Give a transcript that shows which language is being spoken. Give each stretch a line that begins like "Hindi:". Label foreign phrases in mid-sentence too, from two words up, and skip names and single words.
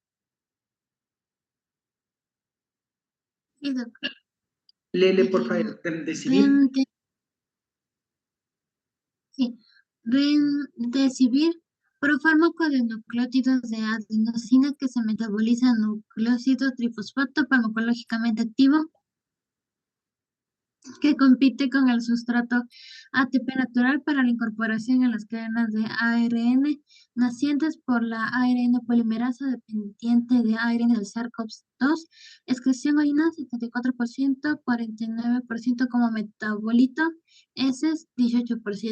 Spanish: Sí, doctor. Lele, por favor, Remdesivir. Sí, Remdesivir, profármaco de nucleótidos de adenosina que se metaboliza en nucleócido trifosfato farmacológicamente activo, que compite con el sustrato ATP natural para la incorporación en las cadenas de ARN nacientes por la ARN polimerasa dependiente de ARN del SARS-CoV-2, excreción orina 74%, 49% como metabolito, heces 18%.